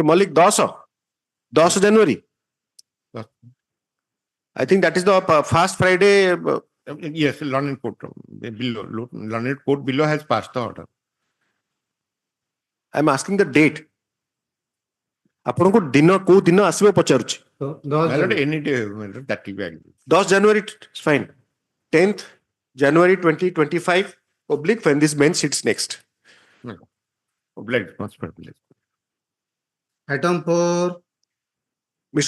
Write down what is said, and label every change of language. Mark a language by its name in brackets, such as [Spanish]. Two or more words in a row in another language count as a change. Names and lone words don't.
[English] Malik 10 January. I think that is the first Friday. Yes, Learned Court below. Learned Court below has passed the order. I'm asking the date. [Odia] ଆପଣଙ୍କୁ ଦିନ କୋଉ ଦିନ ଆସିବ ପଚାରୁଛି [English] My lord, any day, my lord, that will be agreed. 10 January fine 10th January 2025 oblique when this bench sits next. Obliged, most probably. Item 4, Mr.